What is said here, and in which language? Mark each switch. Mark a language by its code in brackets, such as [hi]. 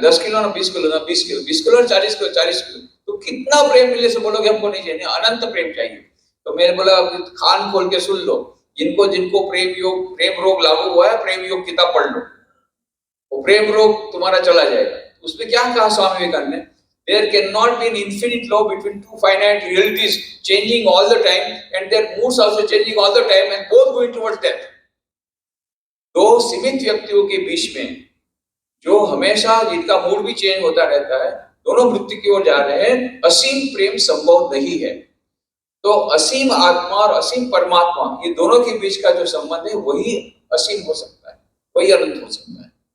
[hi] 10 kilo ना 20 kilo ना 20 kilo, 20 kilo ना 40 किलो, 40 किलो। तो कितना प्रेम मिले से बोलोगे हमको नहीं चाहिए, अनंत प्रेम चाहिए। तो मैंने बोला कान खोल के सुन लो, जिनको जिनको प्रेम रोग लागू हुआ है, प्रेम योग किताब पढ़ लो, वो प्रेम रोग तुम्हारा चला जाएगा। उसमें क्या कहा स्वामी विवेकानंद ने? [en] There cannot be an infinite law between two finite realities changing all the time, and their moods also changing all the time, and both going towards death. [hi] दो सीमित व्यक्तियों के बीच में जो हमेशा जिनका मूड भी चेंज होता रहता है, दोनों मृत्यु की ओर जा रहे हैं, असीम प्रेम संभव नहीं है। तो असीम आत्मा और असीम परमात्मा, ये दोनों के बीच का जो संबंध है वही असीम हो सकता है, वही अनंत हो सकता है।